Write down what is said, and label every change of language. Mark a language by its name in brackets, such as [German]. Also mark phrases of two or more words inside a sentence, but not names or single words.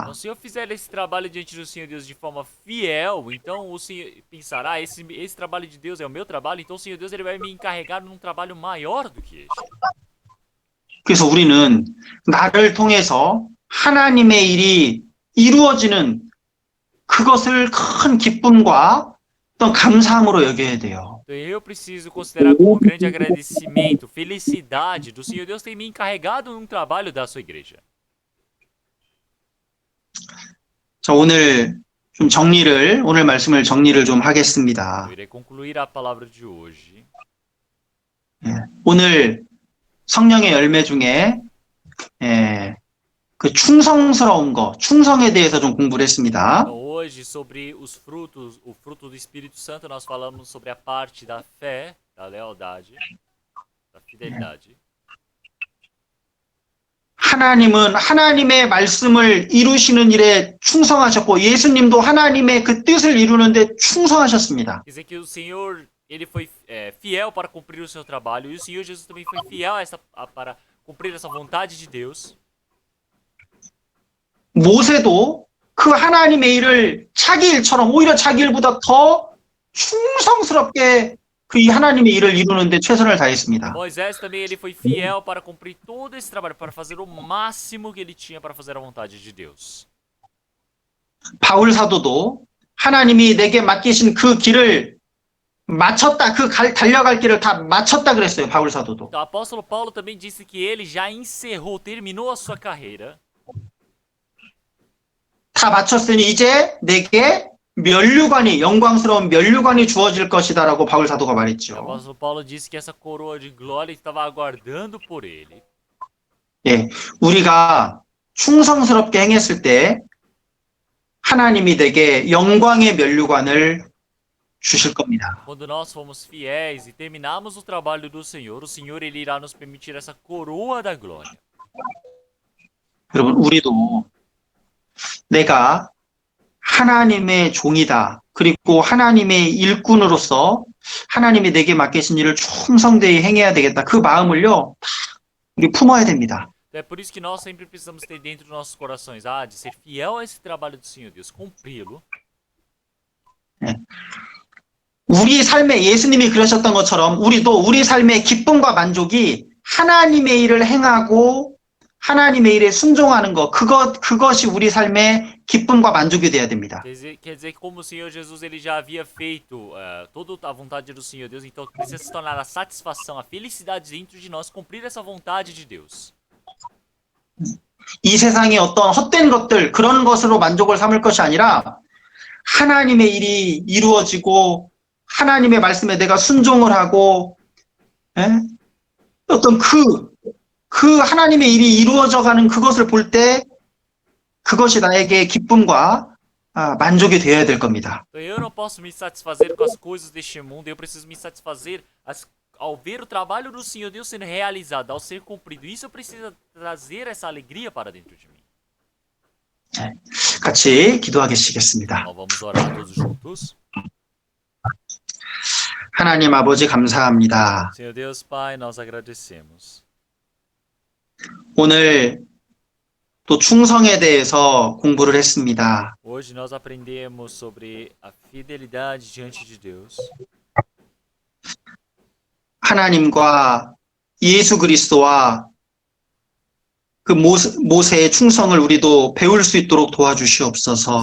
[Portuguese] Então, se eu fizer esse trabalho diante do Senhor Deus de forma fiel, então o Senhor pensará, esse trabalho de Deus é o meu trabalho, então o Senhor Deus ele vai me encarregar num trabalho maior do que este. [Korean] 그래서 우리는 나를 통해서 하나님의 일이 이루어지는 그것을 큰 기쁨과 어떤 감사함으로 여겨야 돼요. [Portuguese] Então eu preciso considerar como um grande agradecimento, felicidade do Senhor Deus ter me encarregado num trabalho da sua igreja. [Korean] 자, 오늘 오늘 말씀을 정리를 좀 하겠습니다. [Portuguese] Eu irei concluir a palavra de hoje. [Korean] 오늘 성령의 열매 중에 그 충성스러운 거, 충성에 대해서 좀 공부를 했습니다. [Portuguese] Então, hoje, sobre os frutos, o fruto do Espírito Santo, nós falamos sobre a parte da fé, da lealdade, da fidelidade. [Korean] 하나님은 하나님의 말씀을 이루시는 일에 충성하셨고 예수님도 하나님의 그 뜻을 이루는데 충성하셨습니다. [Portuguese] Quer dizer que o Senhor, ele foi fiel para cumprir o seu trabalho, e o Senhor Jesus também foi fiel para cumprir essa vontade de Deus. [Korean] 모세도 그 하나님의 일을 자기 일처럼 오히려 자기 일보다 더 충성스럽게 그 하나님의 일을 이루는데 최선을 다했습니다. [Portuguese] Moisés também ele foi fiel para cumprir todo esse trabalho, para fazer o máximo que ele tinha para fazer a vontade de Deus. [Korean] 바울 사도도 하나님이 내게 맡기신 그 길을 마쳤다. 달려갈 길을 다 마쳤다 그랬어요. 바울 사도도. [Portuguese] Então, o apóstolo Paulo também disse que ele já encerrou, terminou a sua carreira. [Korean] 다 마쳤으니 이제 내게 영광스러운 면류관이 주어질 것이다라고 바울 사도가 [Portuguese] O [Korean] 말했죠. [Portuguese] apóstolo Paulo disse que essa coroa de glória estava aguardando por ele. [Korean] 예, 우리가 충성스럽게 행했을 때 하나님이 내게 영광의 면류관을 주실 겁니다. [Portuguese] Quando nós fomos fiéis e terminamos o trabalho do Senhor, o Senhor ele irá nos permitir essa coroa da glória. [Korean] 여러분, 우리도 내가 하나님의 종이다. 그리고 하나님의 일꾼으로서 하나님이 내게 맡기신 일을 충성되이 행해야 되겠다. 그 마음을요, 다 우리 품어야 됩니다. [Portuguese] É por isso que nós sempre precisamos ter dentro dos nossos corações, de ser fiel a esse trabalho do Senhor Deus, cumpri-lo. [Korean] 우리 삶에 예수님이 그러셨던 것처럼 우리도 우리 삶의 기쁨과 만족이 하나님의 일을 행하고 하나님의 일에 순종하는 것, 그것이 우리 삶의 기쁨과 만족이 되어야 됩니다. [Portuguese] Quer dizer que como o Senhor Jesus ele já havia feito toda a vontade do Senhor Deus, então precisa se tornar a satisfação, a felicidade dentro de nós, cumprir essa vontade de Deus. [Korean] 이 세상의 어떤 헛된 것들, 그런 것으로 만족을 삼을 것이 아니라 하나님의 일이 이루어지고 하나님의 말씀에 내가 순종을 하고 어떤 그 하나님의 일이 이루어져가는 그것을 볼 때 그것이 나에게 기쁨과 만족이 되어야 될 겁니다. [Portuguese] Então eu não posso me satisfazer com as coisas deste mundo, eu preciso me satisfazer ao ver o trabalho do Senhor Deus sendo realizado, ao ser cumprido. Isso eu preciso trazer essa alegria para dentro de mim. [Korean] 같이 기도하겠습니다. [Portuguese] Então vamos orar todos juntos. [Korean] 하나님 아버지 감사합니다. [Portuguese] Senhor Deus Pai, nós agradecemos. [Korean] 오늘 또 충성에 대해서 공부를 했습니다. [Portuguese] Hoje nós aprendemos sobre a fidelidade diante de Deus. [Korean] 하나님과 예수 그리스도와 그 모세의 충성을 우리도 배울 수 있도록 도와주시옵소서.